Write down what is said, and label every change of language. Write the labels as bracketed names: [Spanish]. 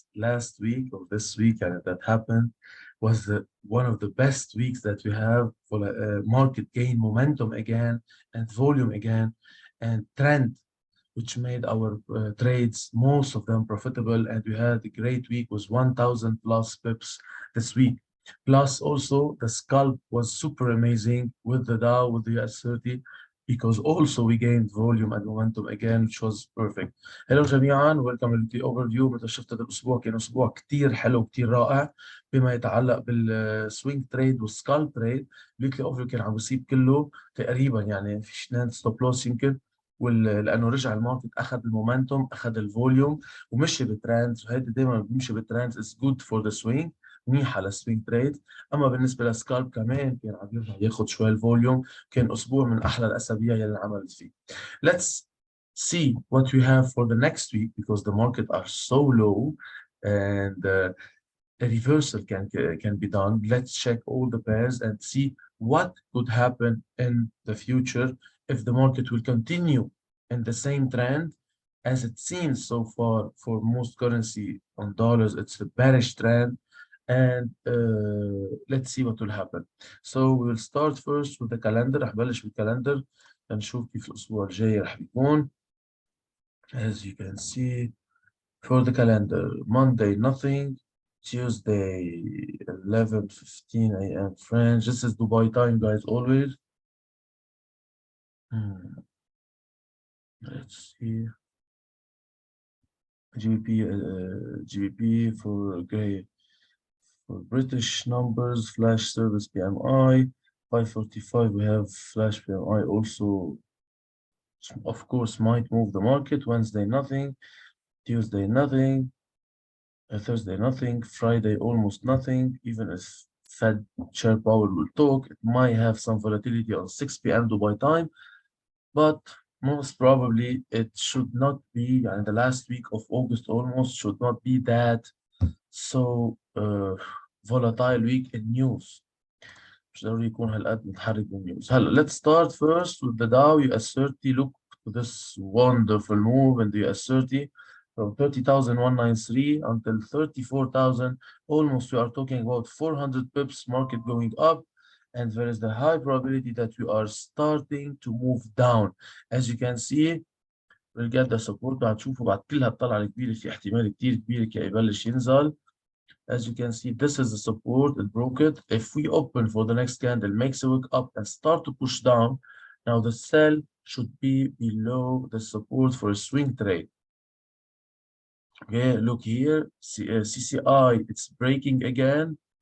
[English] Last week or this week, and that happened was one of the best weeks that we have for market gain momentum again, and volume again, and trend, which made our trades, most of them profitable. And we had a great week, was 1,000 plus pips this week. Plus, also the scalp was super amazing with the Dow, with the US 30, because also we gained volume and momentum again, which was perfect. [Arabic] Hello جميعا، [English] ويلكم للويكلي اوفر فيو. [Arabic] مثل شفت هذا الاسبوع كان اسبوع كثير حلو، كثير رائع بما يتعلق بالسوينج تريد والسكالب تريد. الويكلي اوفر كان عم بيصيب كله تقريبا، يعني في اثنين ستوب لوس يمكن، لانه رجع الماركت، اخذ المومنتوم، اخذ الفوليوم، ومشي بترندز. وهيدي دائما بيمشي بترندز، [English] is good for the swing, [Arabic] منيحه للسوينج تريد. اما بالنسبه للسكالب كمان كان عم يرجع ياخذ شوي الفوليوم. كان اسبوع من احلى الاسابيع يلي عملت فيه. [English] Let's see what we have for the next week, because the market are so low, and a reversal can be done. Let's check all the pairs and see what could happen in the future if the market will continue in the same trend as it seems so far. For most currency on dollars, it's a bearish trend, and let's see what will happen. So we will start first with the calendar. [Arabic] رح بلش بالكالندر لنشوف كيف الأسبوع الجاي رح بيكون. [English] As you can see, for the calendar, Monday nothing, Tuesday 11:15 a.m. French. This is Dubai time, guys, always. Let's see. GBP for great. For British numbers, flash service PMI 545. We have flash PMI also, of course, might move the market. Wednesday nothing, Tuesday nothing, Thursday nothing, Friday almost nothing. Even if Fed Chair Powell will talk, it might have some volatility on 6 p.m. Dubai time, but most probably it should not be, and the last week of August almost should not be that so volatile week in news. [Arabic] مش ضروري يكون هالقد متحرك بالنيوز. [English] هلا let's start first with the Dow US 30. Look to this wonderful move in the US 30 from 30,193 until 34,000. Almost we are talking about 400 pips market going up, and there is the high probability that we are starting to move down. As you can see, we'll get the support. [Arabic] هتشوفوا بعد كل هالطلعة الكبيرة في احتمال كتير كبير كي يبلش ينزل. [English] As you can see, this is the support. It broke it. If we open for the next candle, makes a wick up and start to push down, now the sell should be below the support for a swing trade. Okay, look here, CCI, it's breaking again.